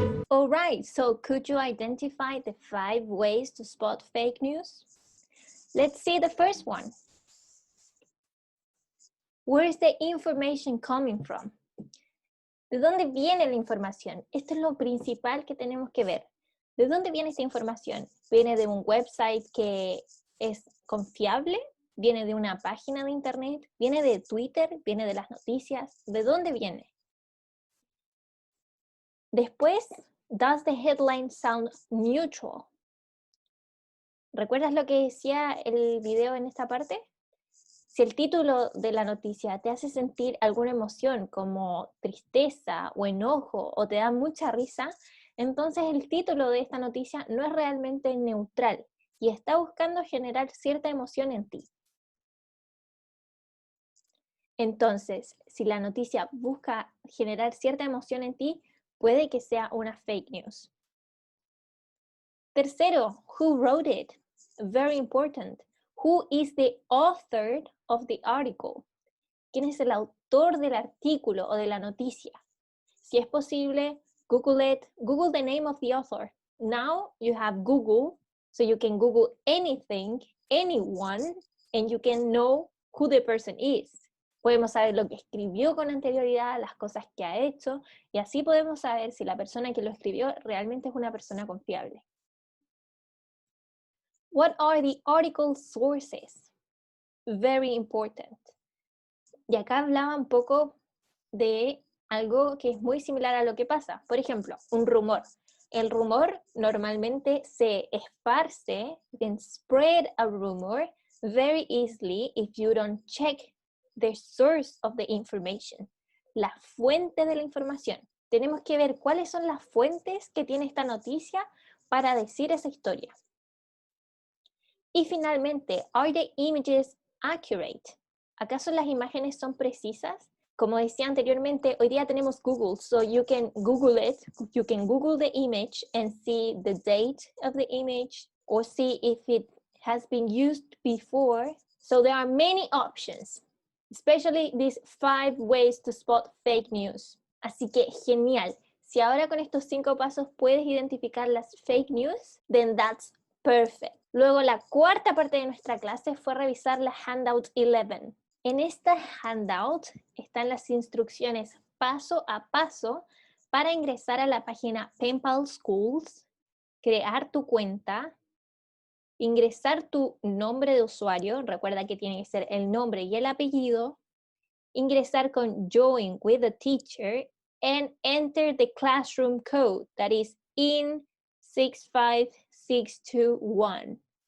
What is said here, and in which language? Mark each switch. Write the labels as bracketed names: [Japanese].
[English] All right, so could you identify the 5 ways to spot fake news? Let's see the first one. Where is the information coming from? [Spanish] ¿De dónde viene la información? Esto es lo principal que tenemos que ver. ¿De dónde viene esta información? ¿Viene de un website que es confiable? ¿Viene de una página de internet? ¿Viene de Twitter? ¿Viene de las noticias? ¿De dónde viene? [English] Después, does the headline sound neutral? [Spanish] ¿Recuerdas lo que decía el video en esta parte? Si el título de la noticia te hace sentir alguna emoción como tristeza o enojo o te da mucha risa, entonces el título de esta noticia no es realmente neutral y está buscando generar cierta emoción en ti. Entonces, si la noticia busca generar cierta emoción en ti, puede que sea una fake news. [English] Tercero, who wrote it? Very important. Who is the author of the article? [Spanish] ¿Quién es el autor del artículo o de la noticia? Si es posible, [English] Google it. Google the name of the author. Now you have Google, so you can Google anything, anyone, and you can know who the person is. [Spanish] Podemos saber lo que escribió con anterioridad, las cosas que ha hecho, y así podemos saber si la persona que lo escribió realmente es una persona confiable. [English] What are the article sources? Very important. [Spanish] Y acá hablaba un poco de algo que es muy similar a lo que pasa. Por ejemplo, un rumor. El rumor normalmente se esparce, [English] you can spread a rumor very easily if you don't check the source of the information, [Spanish] la fuente de la información. Tenemos que ver cuáles son las fuentes que tiene esta noticia para decir esa historia. Y finalmente, [English] are the images accurate? [Spanish] ¿Acaso las imágenes son precisas? Como decía anteriormente, hoy día tenemos Google, [English] so you can Google it, you can Google the image and see the date of the image or see if it has been used before. So there are many options, especially these 5 ways to spot fake news. [Spanish] Así que genial. Si ahora con estos 5 pasos puedes identificar las fake news, [English] then that's perfect. [Spanish] Luego la cuarta parte de nuestra clase fue revisar la handout 11. En esta handout están las instrucciones paso a paso para ingresar a la página PenPal Schools, crear tu cuenta, ingresar tu nombre de usuario, recuerda que tiene que ser el nombre y el apellido, ingresar con Join with the Teacher, [English] and enter the classroom code, that is in 65621.